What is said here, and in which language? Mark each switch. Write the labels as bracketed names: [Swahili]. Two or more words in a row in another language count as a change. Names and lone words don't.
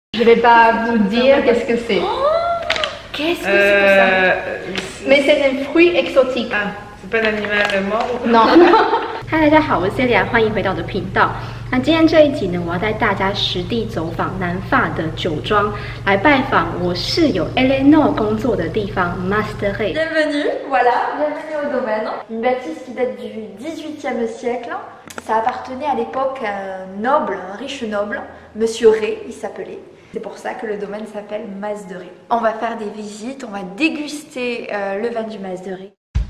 [French] Je vais pas vous dire qu'est-ce que c'est. Qu'est-ce que c'est que ça? Mais c'est un fruit exotique. Ah, c'est pas un animal mort ou Non. [Chinese] 嗨，大家好，我是 Celia， 欢迎回到我的频道。那今天这一集呢，我要带大家实地走访南法的酒庄，来拜访我室友 Eleanor 工作的地方 Mastery。 [French] Bienvenue, voilà, bienvenue au domaine. Une bâtisse qui date du XVIIIe siècle. Ça appartenait à l'époque à un noble, un riche noble, Monsieur Rey, il s'appelait. C'est pour ça que le domaine s'appelle Mas de Rey. On va faire des visites, on va déguster le vin du Mas de Rey.